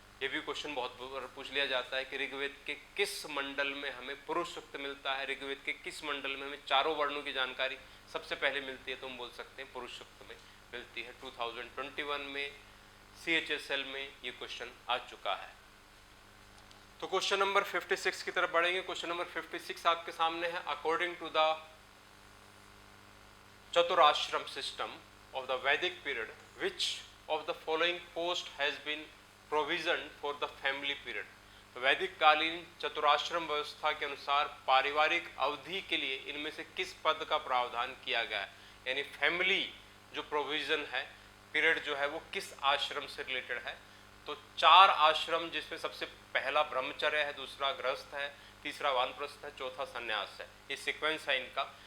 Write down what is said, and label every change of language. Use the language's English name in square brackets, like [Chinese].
[Hindi] ये भी क्वेश्चन बहुत बार पूछ लिया जाता है कि ऋग्वेद के किस मंडल में हमें पुरुष सूक्त मिलता है, ऋग्वेद के किस मंडल में हमें चारों वर्णों की जानकारी सबसे पहले मिलती है? तो हम बोल सकते हैं पुरुष सूक्त में मिलती है। 2021 में CHSL में ये क्वेश्चन आ चुका है। तो क्वेश्चन नंबर 56 की तरफ बढ़ेंगे। क्वेश्चन नंबर 56 आपके सामने है। [English] According to the chaturashram system of the Vedic period, which of the following post has been provisioned for the family period? [Hindi] तो वैदिक कालीन चतुराश्रम व्यवस्था के अनुसार पारिवारिक अवधि के लिए इनमें से किस पद का प्रावधान किया गया है? यानी फैमिली जो प्रोविजन है, पीरियड जो है वो किस आश्रम से रिलेटेड है? तो 4 आश्रम, जिसमें सबसे पहला ब्रह्मचर्य है, दूसरा गृहस्थ है, तीसरा वानप्रस्थ है, चौथा संन्यास है। ये सीक्वेंस है इनका।